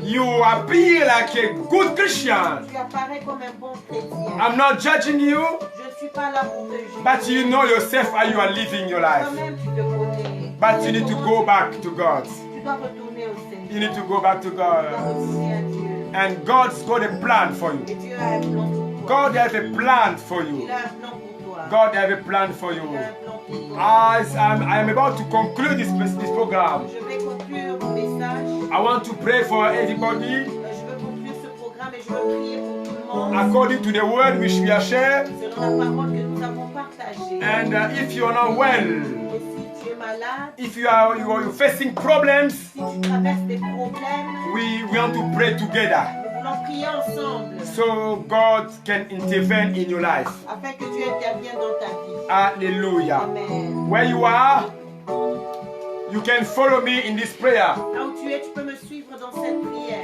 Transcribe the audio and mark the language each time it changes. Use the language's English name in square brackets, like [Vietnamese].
[English] you appear like a good Christian. [French] tu apparais comme un bon chrétien. [English] I'm not judging you, [French] Je ne suis pas là pour te juger. [English] but you know yourself how you are living your life. [French] Toi-même, tu te connais. [English] But you need to go back to God. [French] Tu dois retourner au Seigneur. [English] You need to go back to [French] Tu dois [English] God. [French] retourner à Dieu. [English] And God's got a plan for you. [French] Et Dieu a un plan pour toi. [English] God has a plan for you. [French] Il a un plan pour toi. [English] God has a plan for [French] Il [English] you. [French] a un plan pour toi. [English] As I am about to conclude this program, [French] Je vais conclure mon message. [English] I want to pray for everybody [French] Je veux conclure ce programme et je veux prier pour tout le monde. [English] according to the word which we are shared. [French] Selon la parole que nous avons partagée. [English] And if you are not well, [French] Et si tu es malade, [English] if you are facing problems, [French] si tu traverses des problèmes, [English] we want to pray together [French] nous voulons prier ensemble [English] so God can intervene in your life. [French] afin que Dieu intervienne dans ta vie. [English] Hallelujah. [French] Amen. [English] Where you are, you can follow me in this prayer. [French] Là où tu es, tu peux me suivre dans cette prière.